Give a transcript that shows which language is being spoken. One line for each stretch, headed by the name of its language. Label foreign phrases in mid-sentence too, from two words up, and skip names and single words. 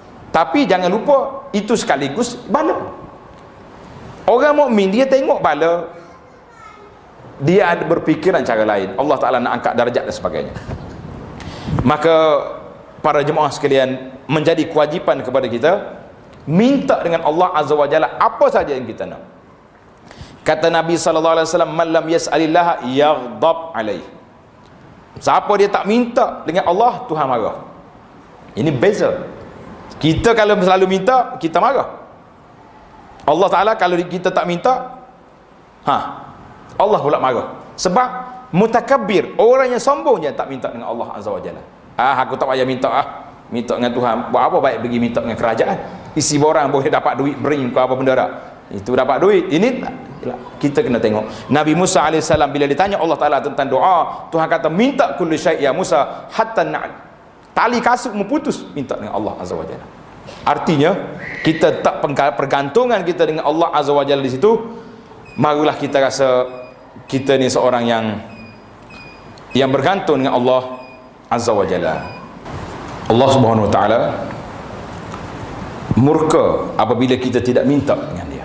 Malay: Tapi jangan lupa itu sekaligus bala. Orang mukmin dia tengok bala, dia ada berfikiran cara lain. Allah Ta'ala nak angkat darjat dan sebagainya. Maka para jemaah sekalian, menjadi kewajipan kepada kita minta dengan Allah
Arabic: عز وجل
Malay: apa saja yang kita nak. Kata Nabi SAW,
Arabic: من لم يسأل الله يغضب عليه.
Malay: Siapa dia tak minta dengan Allah, Tuhan marah. Ini beza. Kita kalau selalu minta, kita marah. Allah Ta'ala kalau kita tak minta, Allah pula marah. Sebab mutakabbir, orang yang sombong je tak minta dengan Allah
Arabic: عز وجل.
Malay: Aku tak payah minta, minta dengan Tuhan. Buat apa baik pergi minta dengan kerajaan? Isi borang boleh dapat duit, bring ke apa benda dah. Itu dapat duit. Ini kita kena tengok. Nabi Musa AS bila ditanya Allah Ta'ala tentang doa, Tuhan kata minta
Arabic: كل شيء يا موسى
Malay: hatta tali kasutmu putus, minta dengan Allah
Arabic: عز وجل.
Malay: Artinya kita tak pergantungan kita dengan Allah
Arabic: عز وجل
Malay: di situ, marilah kita rasa kita ni seorang yang bergantung dengan Allah
Arabic: عز وجل.
Malay: Allah
Arabic: سبحانه وتعالى
Malay: murka apabila kita tidak minta dengan dia.